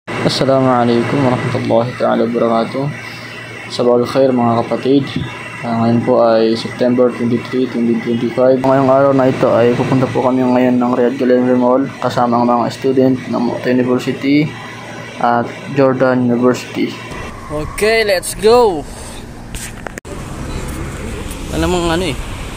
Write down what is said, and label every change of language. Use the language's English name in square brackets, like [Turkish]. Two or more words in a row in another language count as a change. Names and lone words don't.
[Arabic] السلام عليكم ورحمة الله تعالى وبركاته. صباح الخير [Filipino] mga kapatid. Ngayon po ay September 23, 2025. Ngayong araw na ito ay pupunta po kami ngayon ng Riyadh Gallery Mall kasama ang mga student ng Mota University at Jordan University. [English] Okay, let's go! [Filipino] Alam mo ano eh.